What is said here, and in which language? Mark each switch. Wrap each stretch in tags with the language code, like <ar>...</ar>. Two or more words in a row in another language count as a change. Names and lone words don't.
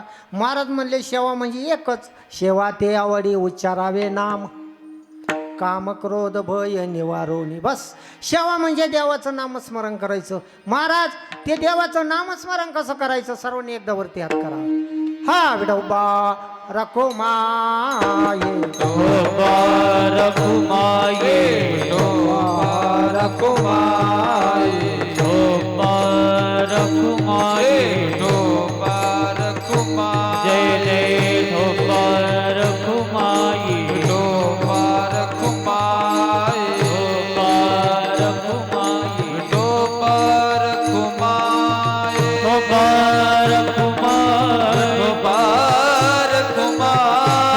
<mr>महाराज म्हणले सेवा म्हणजे एकच, सेवा ते आवडी उच्चारावे नाम, काम क्रोध भय निवारोनी. बस सेवा म्हणजे देवाचं नामस्मरण करायचं. महाराज ते देवाचं नामस्मरण कसं करायचं? सर्वांनी एकदा वरती हात करा. हा विठोबा रखो माये, विठोबा रखो माये, विठोबा रखो माये, विठोबा रखो माये, विठोबा रखो माये. जय जय विठोबा रखो माये, विठोबा रखो माये, विठोबा रखो माये, विठोबा रखो माये, विठोबा रखो माये, विठोबा रखो माये,</mr>